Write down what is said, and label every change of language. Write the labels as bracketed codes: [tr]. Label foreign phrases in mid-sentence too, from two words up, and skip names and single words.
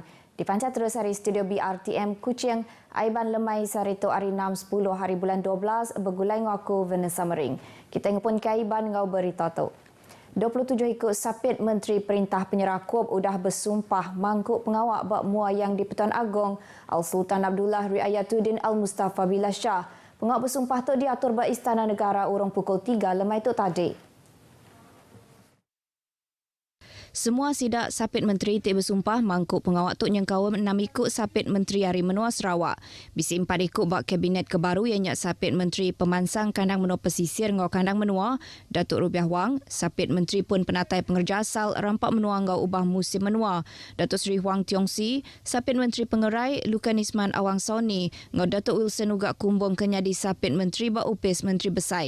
[iba] Dipancat terus hari studio BRTM Kuching, Aiban lemai sarito hari 6 10 hari bulan 12 bergulai ngau aku Vanessa Mering. Kita ngepun ke Aiban ngau berita tu. 27 ikut sapit Menteri Perintah Penyerakup udah bersumpah mangkuk pengawak bak mua yang di Pertuan Agong Al-Sultan Abdullah Riayatuddin Al-Mustafa Billah Shah. Pengawak bersumpah tu diatur bak Istana Negara urung pukul 3 lemai tu tadi. Semua sidak sapit menteri tik bersumpah mangkuk pengawak tuk nyengkau 6 ikut sapit menteri Hari Menua Sarawak. Bisi 4 ikut bak kabinet kebaru yang nyak sapit menteri Pemansang Kandang Menua Pesisir ngau Kandang Menua, Datuk Rubiah Wang, sapit menteri pun penatai pengerja asal Rampak Menua ngau ubah musim menua, Datuk Seri Huang Tiong Si, sapit menteri pengerai Lukanisman Awang Soni ngau Datuk Wilson Ugak Kumbung kenyadi sapit menteri bak upis menteri besai.